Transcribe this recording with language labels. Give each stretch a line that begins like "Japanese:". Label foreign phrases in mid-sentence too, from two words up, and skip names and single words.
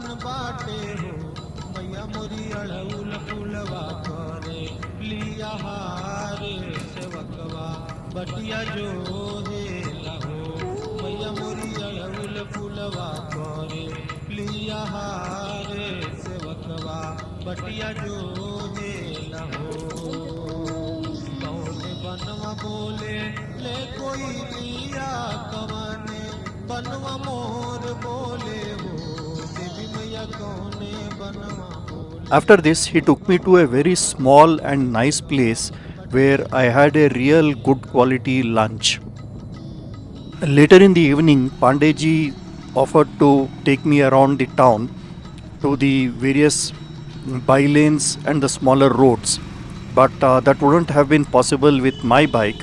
Bhojpuri: बाटे हो मैया मोरी अड़उल फुलवा करे लिया हारे सेवकवा बटिया जो हे लहो मैया मोरी अड़उल फुलवा करे लिया हारे सेवकवा बटिया जो हे लहो कौने बनवा बोले ले कोई लिया कवने बनवा मोर बोले हो देवी मैया कौने बनवा बोले
English: After this, he took me to a very small and nice place where I had a real good quality lunch. Later in the evening, Pandeji offered to take me around the town to the various bylanes and the smaller roads, but that wouldn't have been possible with my bike.